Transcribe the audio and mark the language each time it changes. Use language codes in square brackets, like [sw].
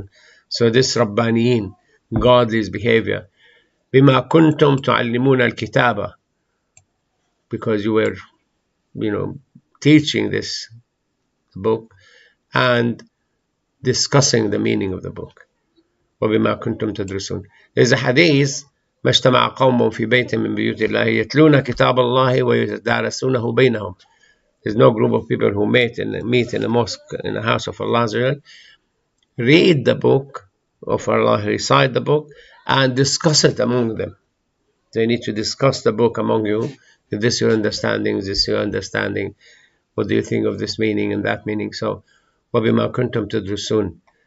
[en] And so this Rabbaniyin, godly's behavior. [ar] بما كنتم تعلمون الكتابة, [en] because you were teaching this book and discussing the meaning of the book. [ar] وبما كنتم تدرسون. [en] There's a hadith: [ar] ما اجتمع قوم في بيت من بيوت الله يتلون كتاب الله ويتدارسونه بينهم. [en] There's no group of people who meet in a mosque, in the house of Allah, read the book of Allah, recite the book, and discuss it among them. They need to discuss the book among you. Is this your understanding? Is this your understanding? What do you think of this meaning and that meaning? [ar] So, وَبِمَا كُنْتُمْ تَدْرُسُونَ.